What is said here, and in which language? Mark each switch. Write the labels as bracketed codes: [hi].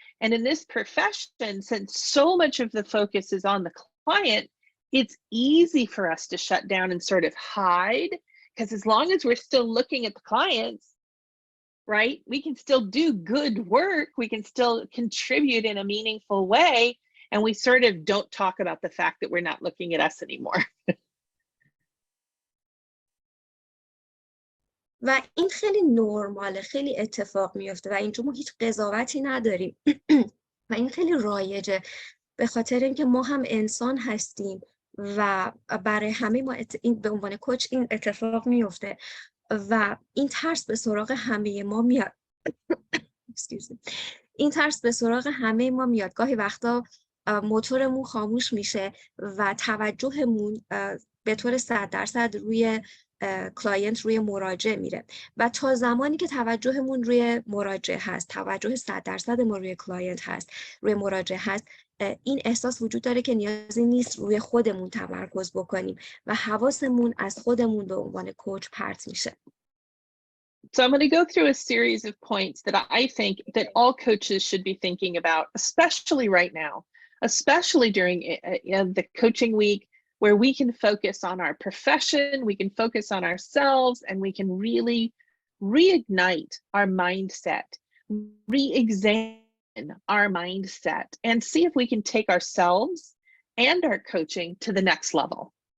[en] And in this profession, since so much of the focus is on the client, it's easy for us to shut down and sort of hide. Because as long as we're still looking at the clients, right, we can still do good work, we can still contribute in a meaningful way, and we sort of don't talk about the fact that we're not looking at us anymore. [fa] و این خیلی نرماله، خیلی اتفاق میفته و اینجا ما هیچ قضاوتی نداریم و این خیلی رایجه به خاطر اینکه ما هم انسان هستیم و برای همه ما این به عنوان کوچ این اتفاق میفته و این ترس به سراغ همه ما میاد. این ترس به سراغ همه ما میاد. گاهی وقتا موتورمون خاموش میشه و توجهمون به طور 100% روی کلاینت، روی مراجع میره و تا زمانی که توجهمون روی مراجع هست، توجه 100% ما روی کلاینت هست، روی مراجع هست، این احساس وجود داره که نیازی نیست روی خودمون تمرکز بکنیم و حواسمون از خودمون به عنوان کوچ پرت میشه. [en] So I'm going to go through a series of points that I think that all coaches should be thinking about, especially right now. especially during the coaching week, where we can focus on our profession, we can focus on ourselves, and we can really reignite our mindset, re-examine our mindset, and see if we can take ourselves and our coaching to the next level.